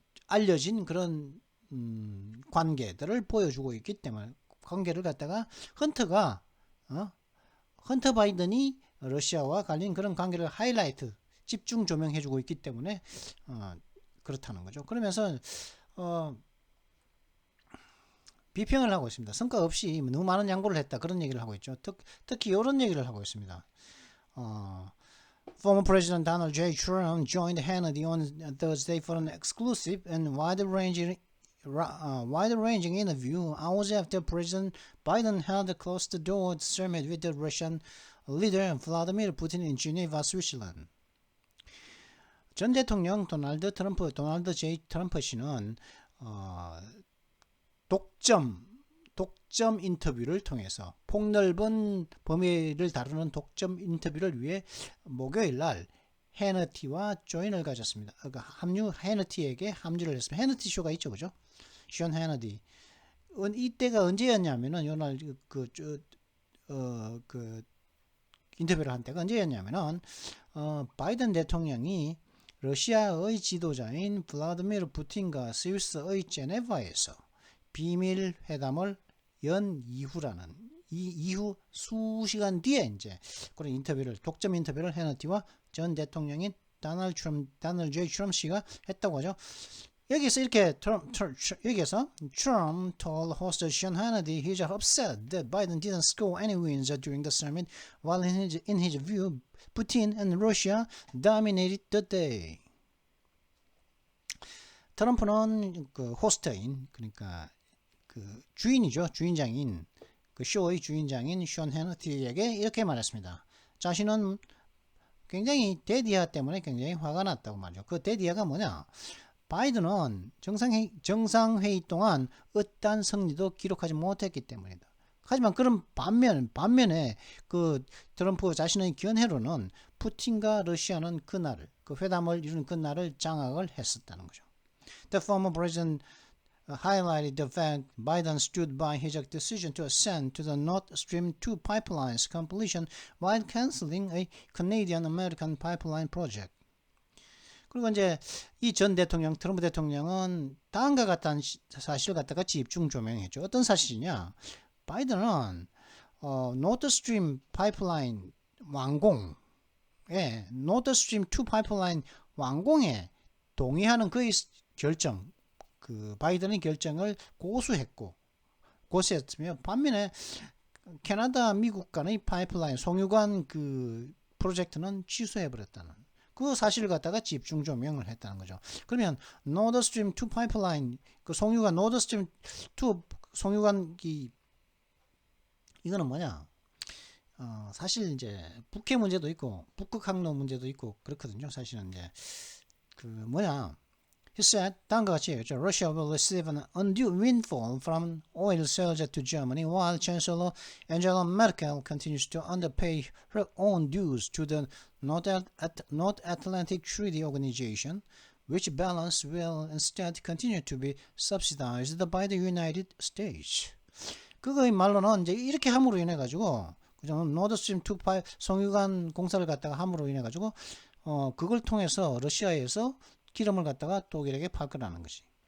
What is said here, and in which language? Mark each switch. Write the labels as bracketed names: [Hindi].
[Korean] 알려진 그런 관계들을 보여주고 있기 때문에 관계를 갖다가 헌터 바이든이 러시아와 관련 그런 관계를 하이라이트 집중 조명해주고 있기 때문에 그렇다는 거죠. 그러면서 비평을 하고 있습니다. 성과 없이 너무 많은 양보를 했다 그런 얘기를 하고 있죠. 특히 이런 얘기를 하고 있습니다. [English] Former President Donald J. Trump joined Hannity on Thursday for an exclusive and wide-ranging interview hours after President Biden held a closed-the-door summit with the Russian leader Vladimir Putin in Geneva, Switzerland. [Korean] 전 대통령 도널드 J. 트럼프 씨는 독점 인터뷰를 통해서 폭넓은 범위를 다루는 독점 인터뷰를 위해 목요일 날 해너티와 조인을 가졌습니다. 해너티에게 합류를 했습니다. 해너티 쇼가 있죠, 그죠? 션 해너티. 이때가 언제였냐면은 요날 그 인터뷰를 한 때가 언제였냐면은 바이든 대통령이 러시아의 지도자인 블라디미르 푸틴과 스위스의 제네바에서 비밀 회담을 연 이후라는 이후 수시간 뒤에 이제 그런 독점 인터뷰를 해너티와 전 대통령인 도널드 J. 트럼프 씨가 했다고 하죠. 여기서 이렇게 여기서 [English] Trump told host Sean Hannity he's upset that Biden didn't score any wins during the summit, while in his view, Putin and Russia dominated the day. [Korean] 트럼프는 그 호스트인 그러니까 그 주인장인 그 쇼의 주인장인 션 해너티에게 이렇게 말했습니다. 자신은 굉장히 데디아 때문에 굉장히 화가 났다고 말이죠. 그 데디아가 뭐냐? 바이든은 정상회의 동안 어떠한 승리도 기록하지 못했기 때문이다. 하지만 그런 반면에 그 트럼프 자신의 견해로는 푸틴과 러시아는 그 회담을 이룬 그날을 장악을 했었다는 거죠. [English] The former president highlighted the fact Biden stood by his decision to assent to the Nord Stream 2 pipeline's completion while canceling a Canadian-American pipeline project. [Korean] 그리고 이제 이 전 대통령, 트럼프 대통령은 다음과 같은 사실을 갖다가 집중 조명했죠. 어떤 사실이냐? 바이든은 노드스트림 파이프라인 완공에 노드스트림 2 파이프라인 완공에 동의하는 그의 결정, 그 바이든의 결정을 고수했으며 반면에 캐나다, 미국 간의 파이프라인 송유관 그 프로젝트는 취소해버렸다는 그 사실을 갖다가 집중 조명을 했다는 거죠. 그러면 노드스트림 2 파이프라인 그 송유관 노드스트림 2 송유관기 이거는 뭐냐? 사실 이제 북해 문제도 있고 북극 항로 문제도 있고 그렇거든요. 사실은 이제 그 뭐냐? [English] He said, [Korean] 다음과 같이 얘기했죠. [English] Russia will receive an undue windfall from oil sales to Germany, while Chancellor Angela Merkel continues to underpay her own dues to the North Atlantic Treaty Organization, which balance will instead continue to be subsidized by the United States. [Korean] 그거의 말로는 이제 이렇게 함으로 인해 가지고 노드스트림 2 송유관 공사를 갖다가 함으로 인해 가지고 그걸 통해서 러시아에서 기름을 갖다가 독일에게 팔 거라는 것이.